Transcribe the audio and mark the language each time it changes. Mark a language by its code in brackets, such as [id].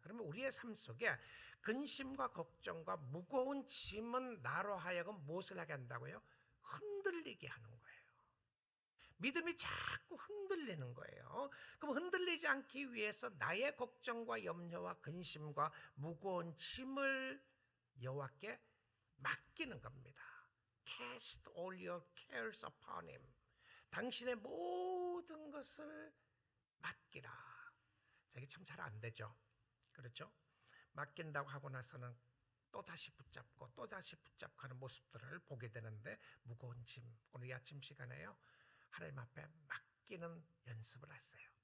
[ko] 그러면 우리의 삶 속에 근심과 걱정과 무거운 짐은 나로 하여금 무엇을 하게 한다고요? 흔들리게 하는 거예요. 믿음이 자꾸 흔들리는 거예요. 그럼 흔들리지 않기 위해서 나의 걱정과 염려와 근심과 무거운 짐을 여호와께 맡기는 겁니다. [en] Cast all your cares upon him. [ko] 당신의 모든 것을 맡기라. 자, 이게 참 잘 안 되죠. 그렇죠? 맡긴다고 하고 나서는 또다시 붙잡고 또다시 붙잡고 하는 모습들을 보게 되는데, 무거운 짐, 오늘 이 아침 시간에요, 하나님 앞에 맡기는 연습을 하세요.